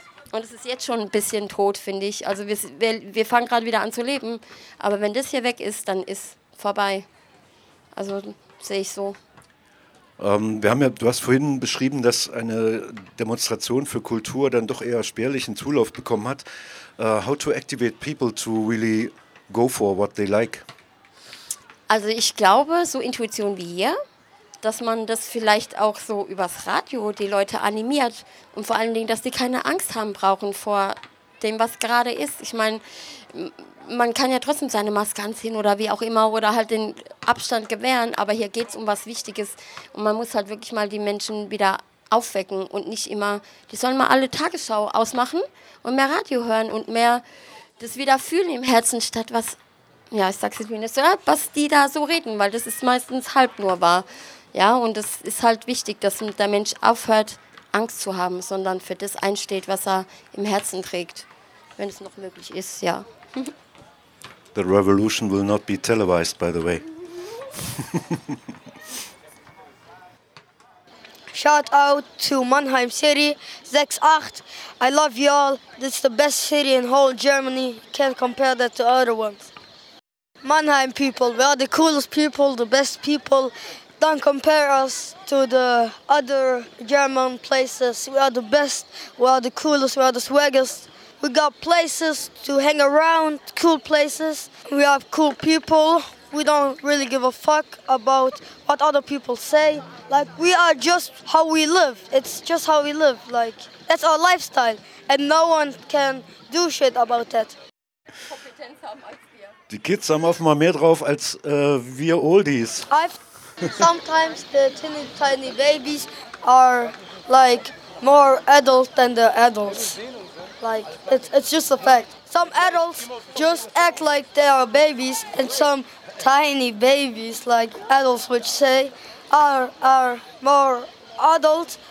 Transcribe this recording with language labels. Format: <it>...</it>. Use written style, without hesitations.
<de>Und es ist jetzt schon ein bisschen tot, finde ich. Also wir fangen gerade wieder an zu leben, aber wenn das hier weg ist, dann ist vorbei. Also sehe ich so. Du hast vorhin beschrieben, dass eine Demonstration für Kultur dann doch eher spärlichen Zulauf bekommen hat.</de> <en>How to activate people to really go for what they like?</en> <de>Also ich glaube, so Intuition wie hier, dass man das vielleicht auch so übers Radio die Leute animiert und vor allen Dingen, dass sie keine Angst haben brauchen vor dem, was gerade ist. Ich meine, man kann ja trotzdem seine Maske anziehen oder wie auch immer oder halt den Abstand gewähren, aber hier geht es um was Wichtiges und man muss halt wirklich mal die Menschen wieder aufwecken und nicht immer, die sollen mal alle Tagesschau ausmachen und mehr Radio hören und mehr das wieder fühlen im Herzen statt was, ja, ich sag's jetzt nicht so, was die da so reden, weil das ist meistens halb nur wahr. Ja, und es ist halt wichtig, dass der Mensch aufhört, Angst zu haben, sondern für das einsteht, was er im Herzen trägt, wenn es noch möglich ist, ja.</de> <en>The revolution will not be televised, by the way. Shout out to Mannheim City, 68. I love you all. This is the best city in whole Germany. Can't compare that to other ones. Mannheim people, we are the coolest people, the best people. Don't compare us to the other German places. We are the best, we are the coolest, we are the swaggest. We got places to hang around, cool places. We have cool people. We don't really give a fuck about what other people say. Like, we are just how we live. It's just how we live. Like, that's our lifestyle. And no one can do shit about that.</en> <de>Die Kids haben offenbar mehr drauf als wir Oldies.</de> <en>Sometimes the teeny tiny babies are like more adult than the adults. Like it's just a fact. Some adults just act like they are babies, and some tiny babies, like adults would say, are more adult.</en>